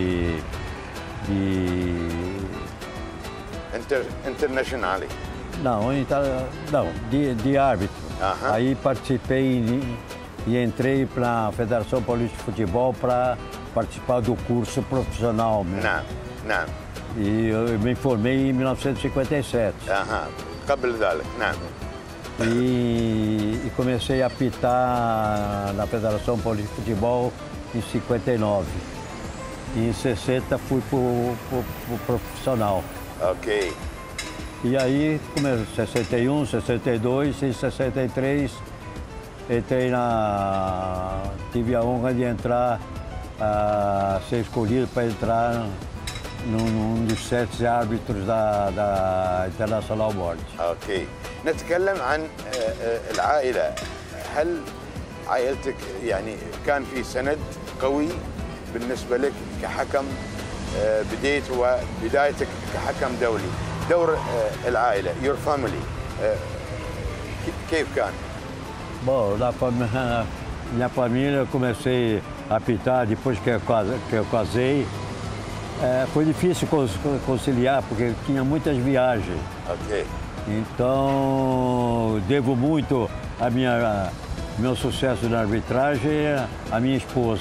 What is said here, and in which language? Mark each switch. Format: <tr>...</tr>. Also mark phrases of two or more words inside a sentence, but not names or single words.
<pt>Internacional. Não, de árbitro. Aham. Aí participei e entrei para a Federação Paulista de Futebol para participar do curso profissional mesmo.</pt> <ar>نعم.</ar> <pt>E eu me formei em 1957.</pt> <ar>أها. قبل ذلك. نعم.</ar> <pt>E comecei a apitar na Federação Paulista de Futebol em 59. E em 60 fui para o profissional. Ok. E aí, comecei 61, 62, em 63, tive a honra de entrar, ser escolhido para entrar num dos 7 árbitros da International Board.</pt> <ar>اوكي. نتكلم عن العائله. هل عائلتك يعني كان في سند قوي بالنسبه لك كحكم بدايتك كحكم دولي؟ دور العائله,</ar> <en>your family,</en> <ar>كيف كان؟</ar> <pt>Bom, minha família eu comecei a apitar depois que eu casei. Foi difícil conciliar porque tinha muitas viagens. Ok. Então, devo muito meu sucesso na arbitragem à minha esposa,</pt>